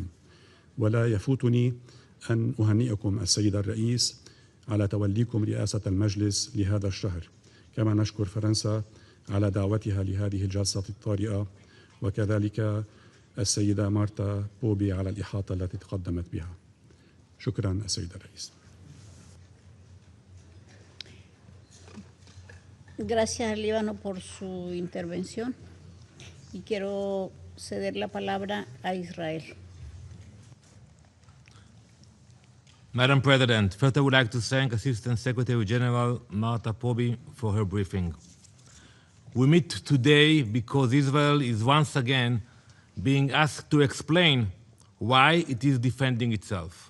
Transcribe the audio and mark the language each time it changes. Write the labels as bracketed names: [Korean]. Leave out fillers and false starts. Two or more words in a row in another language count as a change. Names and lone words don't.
[Arabic] ولا يفوتني أن أهنئكم السيد الرئيس على توليكم رئاسة المجلس لهذا الشهر، كما نشكر فرنسا على دعوتها لهذه الجلسة الطارئة، وكذلك السيدة مارتا بوبي على الإحاطة التي تقدمت بها. شكرا السيد الرئيس. [Spanish] Gracias, Líbano, por su intervención. Y quiero ceder la palabra a Israel. [English] Madam President, first I would like to thank Assistant Secretary General Marta Pobi for her briefing. We meet today because Israel is once again being asked to explain why it is defending itself.